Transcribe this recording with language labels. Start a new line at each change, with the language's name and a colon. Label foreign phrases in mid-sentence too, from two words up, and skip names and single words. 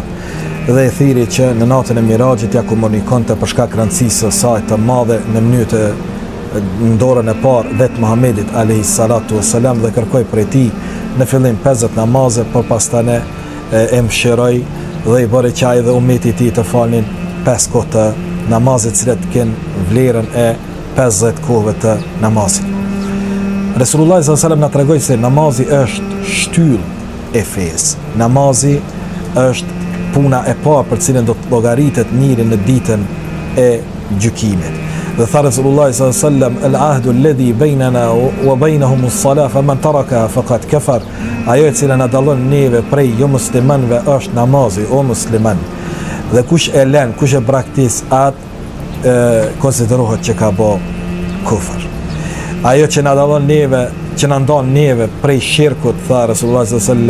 Albanian: Dhe e thiri që në natën e Mirajit ja komunikonte për shkak rëndësisë së saj të madhe në mënyrë të në dorën e parë vetë Muhamedit
Arabic: عليه الصلاة والسلام
Albanian: dhe kërkoi prej tij në fillim 50 namaze, por pastaj e mshiroi dhe i bëri qaj dhe umeti ti të falnin 5 kohë të namazit, cilat kanë vlerën e 50 kohëve të namazit. Resulullah s.a.s. na tregoi se namazi është shtyllë e fesë. Namazi është puna e parë për cilën do të llogaritet njëri në ditën e gjykimit. Dhe tha Resulullah s.a.s.
Arabic: العهد الذي بيننا وبينهم الصلاة فمن ترك فقد كفر.
Albanian: Ajo e cila na dallon neve prej jo muslimanëve është namazi, o musliman. Dhe kush e lën, kush e braktis atë konsiderohet që ka bë kufër. Ajo që na dallon neve, që na ndon neve prej shirkut, tha Resulullah s.a.s.